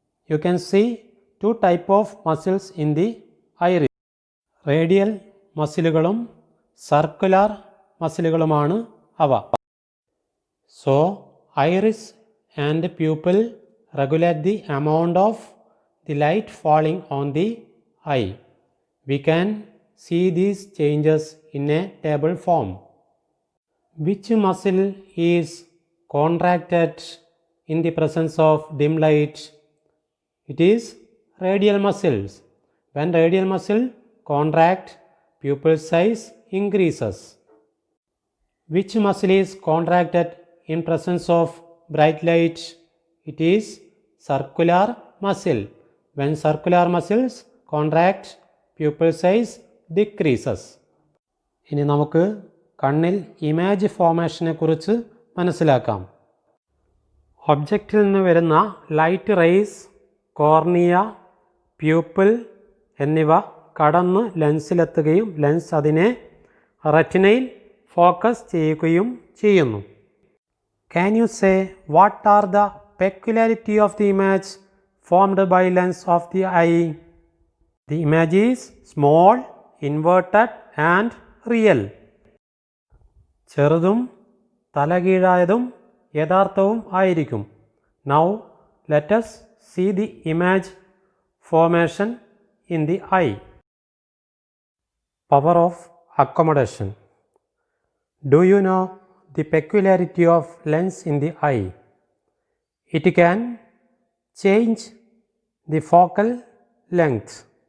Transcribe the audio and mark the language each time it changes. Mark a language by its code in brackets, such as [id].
[en] You can see 2 type of muscles in the iris. [ml] Radial മസിലുകളും circular മസിലുകളുമാണ് അവ. [en] So iris and pupil regulate the amount of the light falling on the eye. We can see these changes in a table form. Which muscle is contracted in the presence of dim light? It is radial muscles. When radial muscle contract, pupil size increases. Which muscle is contracted in presence of bright light? It is circular muscle. When circular muscles contract, pupil size decreases. [ml] ഇനി നമുക്ക് കണ്ണിൽ image ഫോർമേഷനെ കുറിച്ച് മനസ്സിലാക്കാം. ഒബ്ജക്റ്റിൽ നിന്ന് വരുന്ന light rays cornea, pupil എന്നിവ കടന്ന് ലെൻസിലെത്തുകയും lens അതിനെ റെറ്റിനയിൽ ഫോക്കസ് ചെയ്യുകയും ചെയ്യുന്നു. [en] Can you say what are the peculiarity of the image formed by lens of the eye? The image is small, inverted and real. [ml] ചെറുതും തലകീഴായതും യഥാർത്ഥവും ആയിരിക്കും. [en] Now let us see the image formation in the eye. Power of accommodation. Do you know the peculiarity of lens in the eye? It can change the focal length.